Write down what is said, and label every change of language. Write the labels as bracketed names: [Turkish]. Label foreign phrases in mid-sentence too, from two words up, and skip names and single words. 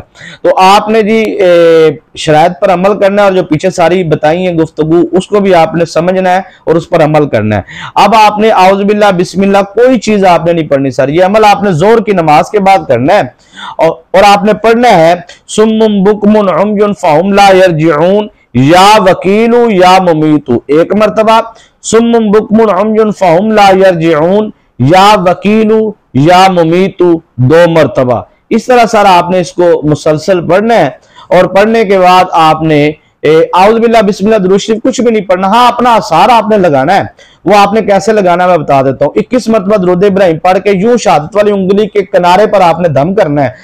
[Urdu] تو آپ نے جی شرائط پر عمل کرنا ہے، اور جو پیچھے ساری بتائی ہے گفتگو اس کو بھی آپ نے سمجھنا ہے اور اس پر عمل کرنا ہے. اب آپ نے [Arabic] أعوذ بالله بسم الله [Urdu] کوئی چیز آپ نے نہیں پڑھنی سر، یہ عمل آپ نے ظہر کی نماز کے بعد کرنا ہے. اور آپ نے پڑھنا ہے [Arabic] صم بكم عمي فهم لا يرجعون يا وكيل يا مميت, [Urdu] ایک مرتبہ [Arabic] صم بكم عمي فهم لا يرجعون يا وكيل يا مميت, [Urdu] 2 مرتبہ. اس طرح سارا آپ نے اس کو مسلسل پڑھنا ہے۔ اور پڑھنے کے بعد آپ نے [Arabic] أعوذ بالله بسم الله [Urdu] درود شریف کچھ بھی نہیں پڑھنا. ہاں، اپنا آثار آپ نے لگانا ہے۔ وہ آپ نے کیسے لگانا ہے میں بتا دیتا ہوں. 21 مرتبہ درود ابراہیم پڑھ کے یوں شہادت والی انگلی کے کنارے پر آپ نے دم کرنا ہے.